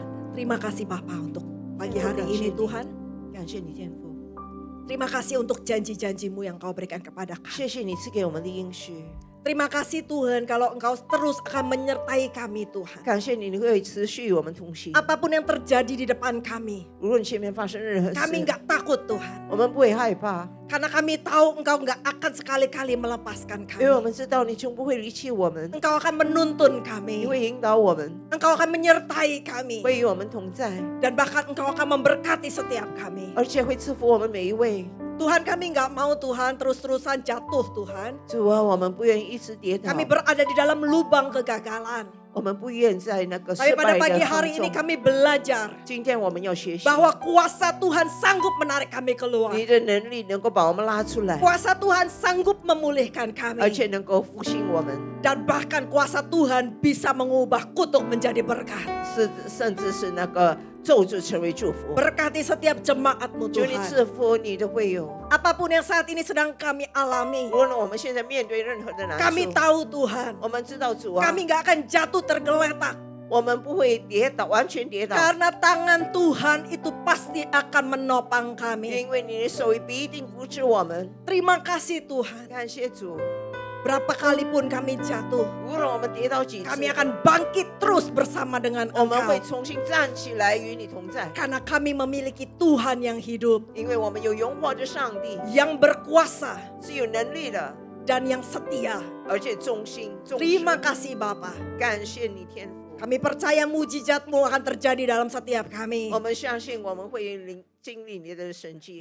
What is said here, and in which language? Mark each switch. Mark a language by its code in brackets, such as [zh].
[id] Terima kasih Bapa untuk pagi hari ini Tuhan. [zh] 感谢你天父， [id] Terima kasih untuk janji-janjimu yang kau berikan kepada kami. [zh] 谢谢你赐给我们的应许， [id] Terima kasih Tuhan kalau engkau terus akan menyertai kami Tuhan. [zh] 感谢你，你会持续与我们同行。 [id] Apapun yang terjadi di depan kami, [zh] 无论前面发生任何 [id] kami [zh] 事， [id] gak takut Tuhan. [zh] 我们不会害怕， [id] Karena kami tahu engkau gak akan sekali-kali melepaskan [zh] 因为我 [id] kami. [zh] 们知道你从不会离弃我们， [id] Engkau akan menuntun [zh] 你 [id] kami. [zh] 会引导我们， [id] Engkau akan menyertai kami. [zh] 会与我们同在， [id] Dan bahkan engkau akan memberkati setiap kami. [zh] 而且会赐福我们每一位。 [id] Tuhan kami gak mau Tuhan terus-terusan jatuh Tuhan. [zh] 主啊，我们不愿意一直跌倒， [id] Kami berada di dalam lubang kegagalan. [zh] 我们不愿在那个 [id] Tapi [zh] 失 [id] pada [zh] 败 [id] pagi [zh] 的 [id] hari [zh] 当 [id] ini kami belajar [zh] 今天我们要学习， [id] bahwa kuasa Tuhan sanggup menarik kami keluar. [zh] 你的能力能够把我们拉出来， [id] Kuasa Tuhan sanggup memulihkan kami. [zh] 且能够复兴我们， [id] Dan bahkan kuasa Tuhan bisa mengubah kutuk menjadi berkat. [zh] 甚至是那个咒诅成为祝福。 [id] Berkati setiap jemaatmu [zh] 求你 [id] Tuhan. [zh] 赐福你的会友， [id] Apapun yang saat ini sedang kami alami. [zh] 无论我们现在面对任何的难 [id] Kami [zh] 处， [id] tahu Tuhan. [zh] 我们知道主啊， [id] Kami gak akan jatuh tergeletak. [zh] 我们不会跌倒，完全跌倒， [id] Karena tangan Tuhan itu pasti akan menopang kami. [zh] 因为你的手必定扶持我们。 [id] Terima kasih Tuhan. [zh] 感谢主， [id] Berapa kali pun kami jatuh, [zh] 无论我们跌倒几次， [id] kami akan bangkit terus bersama dengan [zh] 我们会 [id] Engkau. [zh] 重新站起来与你同在， [id] Karena kami memiliki Tuhan yang hidup, [zh] 因为我们有永活的上帝， [id] yang berkuasa, [zh] 是有能力的， [id] dan yang setia. [zh] 而且忠心忠实。 [id] Terima kasih Bapa. [zh] 感谢你天父， [id] Kami percaya mujizat-Mu akan terjadi dalam setiap kami. [zh] 我们相信我们会经历你的神迹。